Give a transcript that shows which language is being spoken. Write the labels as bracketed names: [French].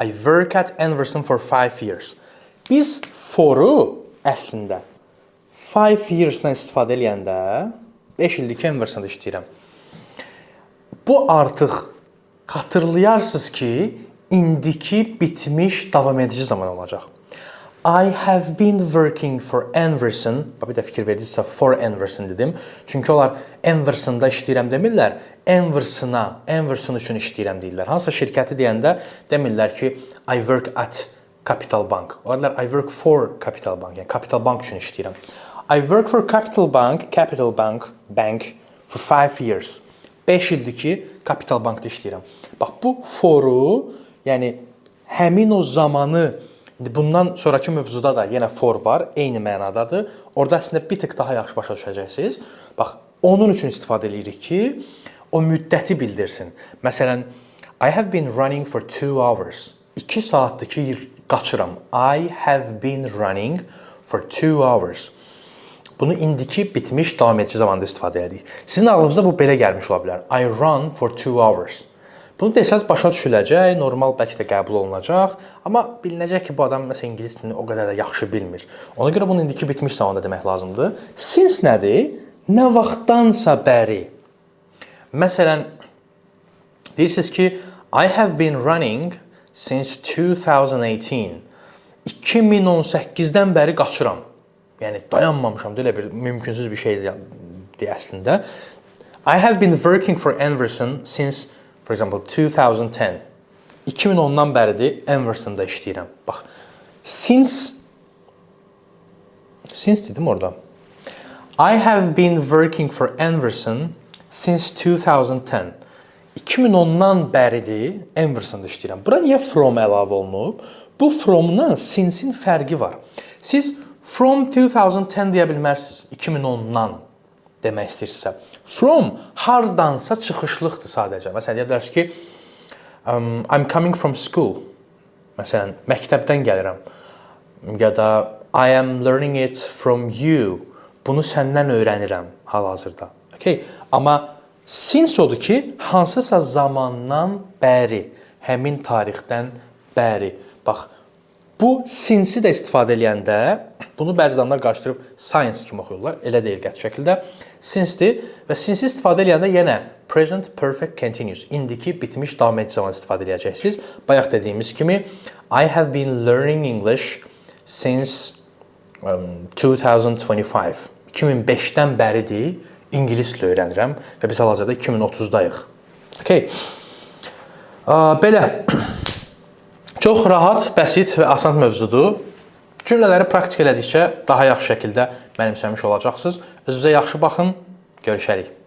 [English] I work at Anverson for 5 years. [Azerbaijani] Biz for'u əslində 5 years-dan istifadə eləyəndə 5 ildir ki, Anverson'da işləyirəm. Bu artıq xatırlayarsınız ki, indiki bitmiş davam edici zaman olacaq. [English] I have been working for Anverson. [Azerbaijani] Bir də fikir verdinizsə for Anverson dedim. Çünki onlar Anverson'da işləyirəm demirlər. Anverson üçün işləyirəm deyirlər. Hansısa şirkəti deyəndə demirlər ki, [English] I work at Capital Bank. [Azerbaijani] Onlar [English] I work for Capital Bank. [Azerbaijani] Yəni Capital Bank üçün işləyirəm. [English] I work for Capital Bank for 5 years. [Azerbaijani] 5 ildir ki, Capital Bankda işləyirəm. Bax, bu for'u, yəni həmin o zamanı, bundan sonraki mövzuda da yenə for var, eyni mənadadır. Orada əslində bir tık daha yaxşı başa düşəcəksiniz. Bax, onun üçün istifadə edirik ki, o müddəti bildirsin. [English] Məsələn, I have been running for 2 hours. [Azerbaijani] 2 saatdır ki, qaçıram. [English] I have been running for 2 hours. [Azerbaijani] Bunu indiki bitmiş davam edici zamanda istifadə edirik. Sizin ağlınızda bu belə gəlmiş ola bilər. [English] I run for 2 hours. [Azerbaijani] Bunu desəz başa düşüləcək, normal bəlkə də qəbul olunacaq. Amma bilinəcək ki, bu adam məsələn ingilis dilini o qədər də yaxşı bilmir. Ona görə bunu indiki bitmiş zamanda demək lazımdır. Since nədir? Nə vaxtdansa bəri. Məsələn, deyirsiniz ki, [English] I have been running since 2018. [Azerbaijani] 2018-dən bəri qaçıram. Yəni dayanmamışam, elə bir mümkünsüz bir şeydir əslində. [English] I have been working for Anverson since, for example, 2010. [Azerbaijani] 2010-dan bəridir Anverson'da işləyirəm. Bax, since dedim orada. [English] I have been working for Anverson since 2010. [Azerbaijani] 2010-dan bəridir Anverson'da işləyirəm. Bura niyə from əlavə olunub? Bu fromdan since'in fərqi var. Siz from 2010 deyə bilmərsiniz, 2010-dan demək istəyirsinizsə. From hardansa çıxışlıqdır sadəcə. Məsələn, deyə bilərsiniz ki, [English] I'm coming from school. [Azerbaijani] Məsələn, məktəbdən gəlirəm. [English] Ya da I am learning it from you. [Azerbaijani] Bunu səndən öyrənirəm hal-hazırda. Okay? Amma since odur ki, hansısa zamandan bəri, həmin tarixdən bəri. Bax, bu since'i də istifadə eləyəndə, bunu bəzi adamlar qarışdırıb science kimi oxuyurlar, elə deyil qəti şəkildə. Since'dir və since'i istifadə eləyəndə yenə present perfect continuous, indiki bitmiş davam edici zaman istifadə edəcəksiniz. Bayaq dediyimiz kimi, [English] I have been learning English since 2025. [Azerbaijani] 2005-dən bəridir ingilis dili öyrənirəm və biz hal-hazırda 2030-dayıq. Okay. Belə. Çox rahat, bəsit və asan mövzudur. Cümlələri praktik elədikcə daha yaxşı şəkildə mənimsəmiş olacaqsınız. Özünüzə yaxşı baxın. Görüşərik.